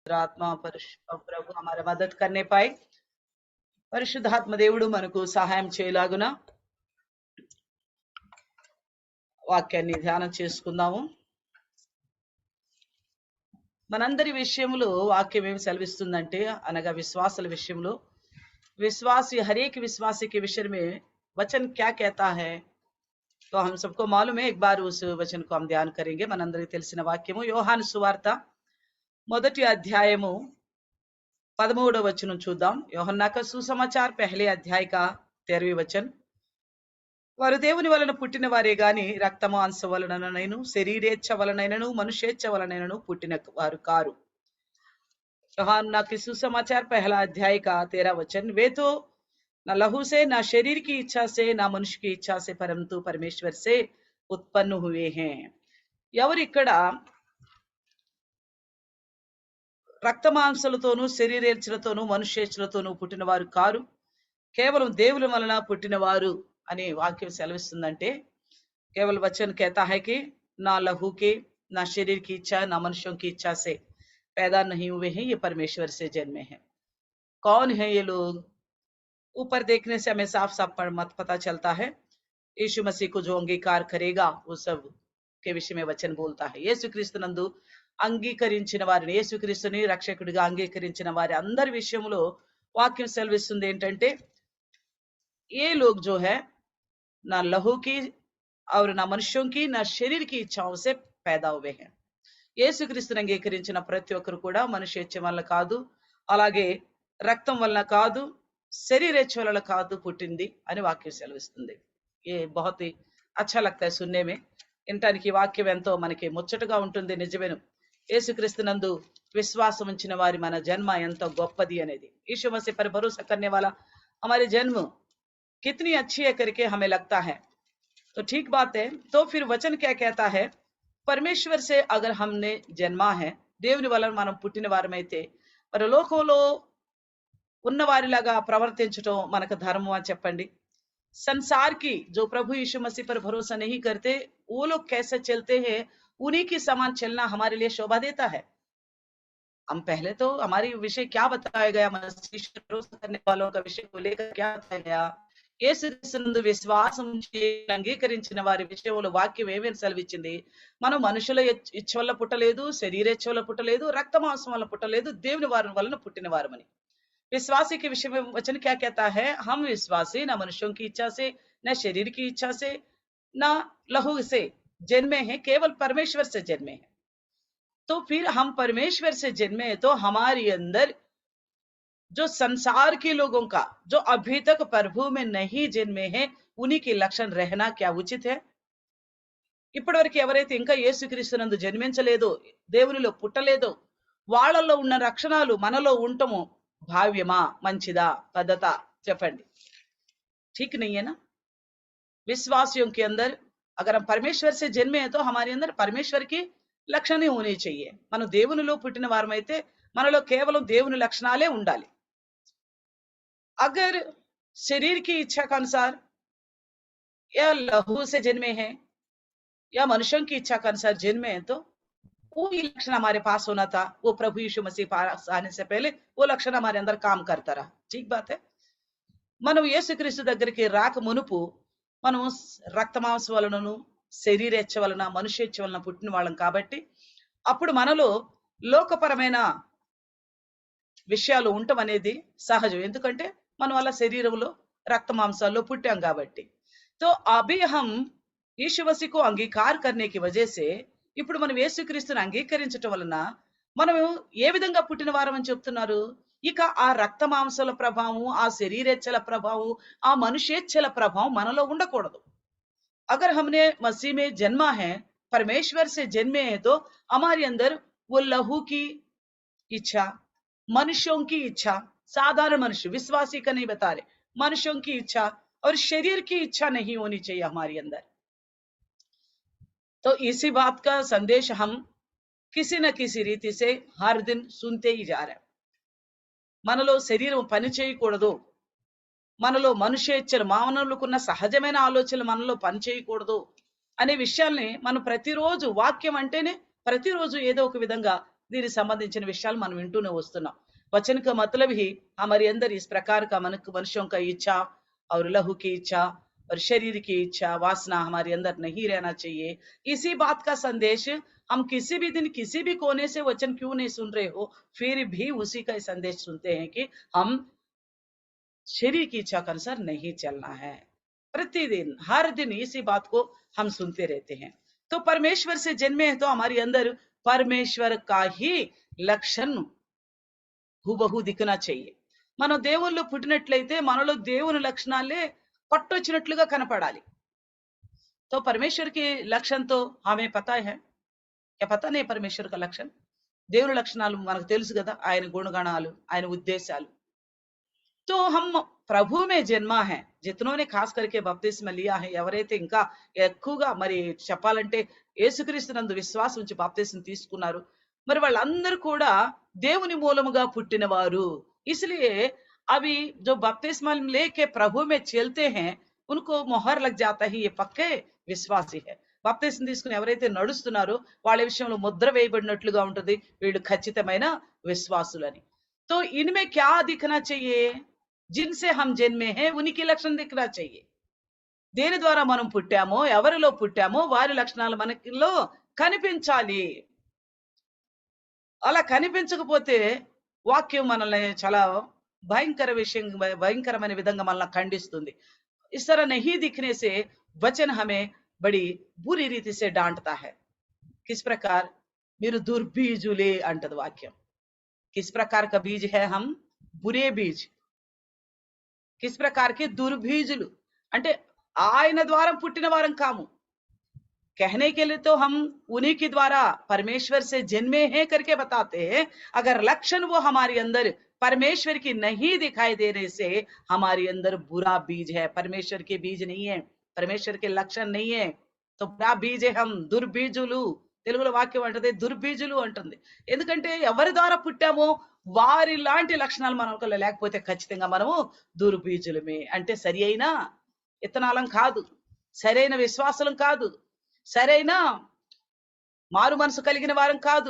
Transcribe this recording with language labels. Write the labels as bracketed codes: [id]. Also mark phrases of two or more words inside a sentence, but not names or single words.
[hi] आत्मा प्रभु हमारा मदद करने पाए [te] పరిశుద్ధాత్మ దేవుడు మనకు సహాయం చేయలాగున వాక్యాన్ని ధ్యానం చేసుకుందాము. మనందరి విషయంలో వాక్యం ఏమి సెలవిస్తుందంటే అనగా విశ్వాసుల విషయంలో [hi] विश्वासी हर एक विश्वासी के विषय में वचन क्या कहता है तो हम सबको मालूम है. एक बार उस वचन को हम ध्यान करेंगे. [te] మనందరికీ తెలిసిన వాక్యము యోహాను సువార్త మొదటి అధ్యాయము 13వ वचन చూద్దాం. [hi] యోహన్నా का सुसमाचार पहले अध्याय का 13वें वचन. [te] వారు దేవుని వలన పుట్టిన వారే గాని రక్తమాంస వలననైను శరీరేచ్ఛ వలనైనను మనుష్యేచ్ఛ వలనైనను పుట్టిన వారు కారు. [hi] యోహన్నా के सुसमाचार पहला अध्याय का 13 वचन. वे तो न लहू से न शरीर की इच्छा से न मनुष्य की इच्छा से परंतु परमेश्वर से उत्पन्न हुए हैं. [te] ఎవరు ఇక్కడ రక్తమాంసలతోనూ శరీరేచ్ఛలతోనూ మనుష్యేచ్ఛలతోనూ పుట్టినవారు కారు, కేవలం దేవుని వలన పుట్టినవారు అని వాక్యం సెలవిస్తుందంటే [hi] केवल वचन कहता है कि ना लहू के ना शरीर की इच्छा ना मनुष्यों की इच्छा से पैदा नहीं हुए हैं, ये परमेश्वर से जन्मे हैं. कौन है ये लोग? ऊपर देखने से हमें साफ साफ मत पता चलता है. यीशु मसीह को जो अंगीकार करेगा वो सब के विषय में वचन बोलता है. [te] యేసుక్రీస్తునందు అంగీకరించిన వారిని, యేసుక్రీస్తుని రక్షకుడిగా అంగీకరించిన వారి అందరి విషయంలో వాక్యం సెలవిస్తుంది ఏంటంటే [hi] ये लोग जो है ना लहू की और ना मनुष्यों की ना शरीर की इच्छाओं से पैदा हुए हैं. [te] యేసుక్రీస్తుని అంగీకరించిన ప్రతి ఒక్కరు కూడా మనుష్యేచ్ఛ వల్ల కాదు, అలాగే రక్తం వలన కాదు, శరీరేచ్ఛ వలన కాదు పుట్టింది అని వాక్యం సెలవిస్తుంది. [hi] ए बहुत अच्छा लगता है सुनने में. [te] వినటానికి వాక్యం ఎంతో మనకి ముచ్చటగా ఉంటుంది. నిజమేను, యేసుక్రీస్తునందు విశ్వాసం ఉంచిన వారి మన జన్మ ఎంతో గొప్పది అనేది. [hi] यीशु मसीह पर भरोसा करने वाला हमारी जन्म कितनी अच्छी है करके हमें लगता है. तो ठीक बात है. तो फिर वचन क्या कहता है? परमेश्वर से अगर हमने जन्मा है, [te] దేవుని వలన మనం పుట్టిన వారమైతే మరి లోకంలో ఉన్న వారిలాగా ప్రవర్తించటం మనకు ధర్మం అని చెప్పండి. [hi] संसार की जो प्रभु यीशु मसीह पर भरोसा नहीं करते वो लोग कैसे चलते हैं, उन्हीं के समान चलना हमारे लिए शोभा देता है. हम पहले तो हमारी विषय क्या बताया गया, मसीह पर भरोसा करने वालों का विषय को लेकर क्या बताया गया, [te] యేసుక్రీస్తునందు విశ్వాసం అంగీకరించిన వారి విషయంలో వాక్యం ఏమేమి సెలవిచ్చింది? మనం మనుషుల ఇచ్చ వల్ల పుట్టలేదు, శరీరేచ్ఛ వల్ల పుట్టలేదు, రక్తమాంసం వల్ల పుట్టలేదు, దేవుని వారి వలన పుట్టిన వారమని. [hi] विश्वासी के विषय में वचन क्या कहता है? हम विश्वासी न मनुष्यों की इच्छा से न शरीर की इच्छा से न लहू से जन्मे हैं, केवल परमेश्वर से जन्मे हैं. तो फिर हम परमेश्वर से जन्मे हैं तो हमारे अंदर जो संसार के लोगों का जो अभी तक प्रभु में नहीं जन्मे हैं उन्हीं के लक्षण रहना क्या उचित है? [te] ఇప్పటివరకు ఎవరైతే ఇంకా యేసుక్రీస్తునందు జన్మించలేదో, దేవునిలో పుట్టలేదో వాళ్ళల్లో ఉన్న లక్షణాలు మనలో ఉండటము భావ్యమా మంచిదా పద్ధతా చెప్పండి. [hi] ठीक नहीं है ना? विश्वासियों के अंदर अगर हम परमेश्वर से जन्मे हैं तो हमारे अंदर परमेश्वर की लक्षण होनी चाहिए. [te] మనం దేవునిలో పుట్టిన వారమైతే మనలో కేవలం దేవుని లక్షణాలే ఉండాలి. [hi] अगर शरीर की इच्छा के अनुसार या लहू से जन्मे हैं या मनुष्यों की इच्छा के अनुसार जन्मे हैं तो वो ही लक्षण हमारे पास होना था. वो प्रभु यीशु मसीह पास आने से पहले वो लक्षण हमारे अंदर काम करता रहा. ठीक बात है. [te] మనం యేసుక్రీస్తు దగ్గరికి రాక మునుపు మనం రక్తమాంస వలనను శరీరేచ్ఛ వలన మనుష్యేచ్ఛ వలన పుట్టిన వాళ్ళం కాబట్టి అప్పుడు మనలో లోకపరమైన విషయాలు ఉండటం అనేది సహజం. ఎందుకంటే మనం అలా శరీరంలో రక్తమాంసాల్లో పుట్టాం కాబట్టి. [hi] तो अभी हम यीशु मसीह को अंगीकार करने की वजह से [te] ఇప్పుడు మనం యేసుక్రీస్తుని అంగీకరించటం వలన మనం ఏ విధంగా పుట్టిన వారం అని చెప్తున్నారు? ఇక ఆ రక్తమాంసాల ప్రభావం, ఆ శరీరేచ్ఛల ప్రభావం, ఆ మనుష్యేచ్ఛల ప్రభావం మనలో ఉండకూడదు. [hi] अगर हमने मसीह में जन्मा है, परमेश्वर से जन्मे हैं तो हमारे अंदर वो लहू की इच्छा, मनुष्यों की इच्छा, साधारण मनुष्य विश्वासी का नहीं बता रहे, मनुष्यों की इच्छा और शरीर की इच्छा नहीं होनी चाहिए हमारे अंदर. तो इसी बात का संदेश हम किसी न किसी रीति से हर दिन सुनते ही जा रहे हैं. [te] మనలో శరీరం పని చేయకూడదు, మనలో మనుష్యేచ్ఛలు మానవులకున్న సహజమైన ఆలోచనలు మనలో పని చేయకూడదు అనే విషయాల్ని మనం ప్రతిరోజు వాక్యం అంటేనే ప్రతిరోజు ఏదో ఒక విధంగా దీనికి సంబంధించిన విషయాలు మనం వింటూనే వస్తున్నాం। [hi] वचन का मतलब ही हमारे अंदर इस प्रकार का मनुष्यों का इच्छा और लहू की इच्छा और शरीर की इच्छा वासना हमारे अंदर नहीं रहना चाहिए। इसी बात का संदेश हम किसी भी दिन किसी भी कोने से वचन क्यों नहीं सुन रहे हो, फिर भी उसी का संदेश सुनते हैं कि हम शरीर की इच्छा के अनुसार नहीं चलना है। प्रतिदिन हर दिन इसी बात को हम सुनते रहते हैं। तो परमेश्वर से जन्मे हैं तो हमारे अंदर परमेश्वर का ही लक्षण हूबहू दिखना चाहिए। [te] మనం దేవుల్లో పుట్టినట్లయితే మనలో దేవుని లక్షణాలే పట్టొచ్చినట్లుగా కనపడాలి। [hi] तो परमेश्वर के लक्षण तो हमें पता है, क्या पता नहीं परमेश्वर का लक्षण? [te] దేవుని లక్షణాలు మనకు తెలుసు కదా, ఆయన గుణగణాలు, ఆయన ఉద్దేశాలు। [hi] तो हम ప్రభు में జన్మ है, जितनों ने खास करके बपतिस्मा लिया है, [te] ఎవరైతే ఇంకా ఎక్కువగా మరి చెప్పాలంటే యేసుక్రీస్తునందు విశ్వాసం ఉంచి బాప్తిస్మం తీసుకున్నారు, మరి వాళ్ళందరూ కూడా దేవుని మూలముగా పుట్టినవారు। [hi] इसलिए अभी जो बपतिस्मा लेके प्रभु में चलते हैं उनको मोहर लग जाता है, ये पक्के విశ్వాసి है। [te] బాప్తిస్మం తీసుకుని ఎవరైతే నడుస్తున్నారో వాళ్ళ విషయంలో ముద్ర వేయబడినట్లుగా ఉంటుంది, వీళ్ళు ఖచ్చితమైన విశ్వాసులని। [hi] तो इनमें क्या दिखना चाहिए? जिनसे हम जन्मे हैं उनकी लक्षण दिखना चाहिए। [te] దేని ద్వారా మనం పుట్టామో, ఎవరిలో పుట్టామో వారి లక్షణాలు మనకిలో కనిపించాలి। అలా కనిపించకపోతే వాక్యం మనల్ని చాలా భయంకరమైన విధంగా మనల్ని ఖండిస్తుంది। [hi] इस तरह नहीं दिखने से वचन हमें बड़ी बुरी रीति से डांटता है। किस प्रकार? [te] మీరు దుర్బీజులే అంటది వాక్యం। [hi] किस प्रकार का बीज है हम? बुरे बीज। किस प्रकार के [te] दुर्बीजुలు అంటే ఆయన ద్వారా పుట్టిన వారం కాము। [hi] कहने के लिए तो हम उन्हीं के द्वारा परमेश्वर से जन्मे हैं करके बताते हैं, अगर लक्षण वो हमारे अंदर परमेश्वर की नहीं दिखाई देने से हमारे अंदर बुरा बीज है, परमेश्वर के बीज नहीं है, परमेश्वर के लक्षण नहीं है, तो बुरा बीज है। हम दुर्बीजुలు, [te] తెలుగులో వాక్యం అంటది దుర్బీజులు అంటుంది। ఎందుకంటే ఎవరి ద్వారా పుట్టామో వారి లాంటి లక్షణాలు మనకు లేకపోతే ఖచ్చితంగా మనము దుర్బీజులమే। అంటే సరి అయిన ఇత్తనాలం కాదు, సరైన విశ్వాసం కాదు, సరైన మారు మనసు కలిగిన వారం కాదు।